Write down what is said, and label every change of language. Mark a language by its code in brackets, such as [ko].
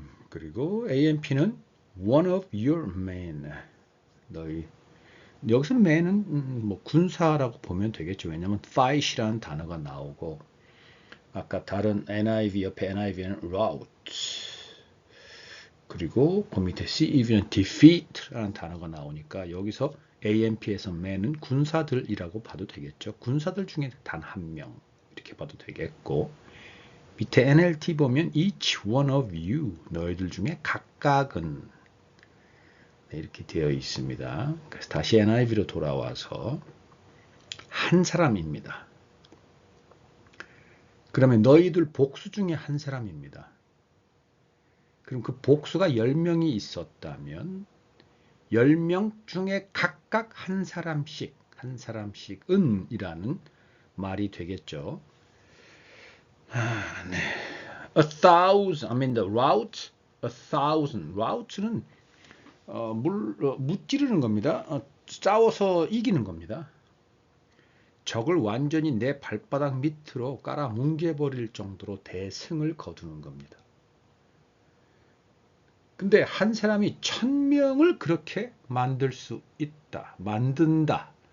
[ko] 그리고 [en] AMP는 one of your men. [ko] 너희 여기서 men은 군사라고 보면 되겠죠. 왜냐하면 fight이라는 단어가 나오고 아까 다른 NIV 옆에 NIV는 rout 그리고 그 밑에 CEV는 defeat라는 단어가 나오니까 여기서 AMP에서 men은 군사들이라고 봐도 되겠죠. 군사들 중에 단 한 명 이렇게 봐도 되겠고 밑에 NLT 보면 each one of you 너희들 중에 각각은 이렇게 되어 있습니다. 그래서 다시 NIV로 돌아와서 한 사람입니다. 그러면 너희들 복수 중에 한 사람입니다. 그럼 그 복수가 10명이 있었다면 10명 중에 각각 한 사람씩은 이라는 말이 되겠죠. 네. [en] A thousand, the rout, a thousand. [ko] rout는 무찌르는 겁니다. 싸워서 이기는 겁니다. 적을 완전히 내 발바닥 밑으로 깔아 뭉개버릴 정도로 대승을 거두는 겁니다. 근데 한 사람이 1000명을 그렇게 만들 수 있다. 만든다.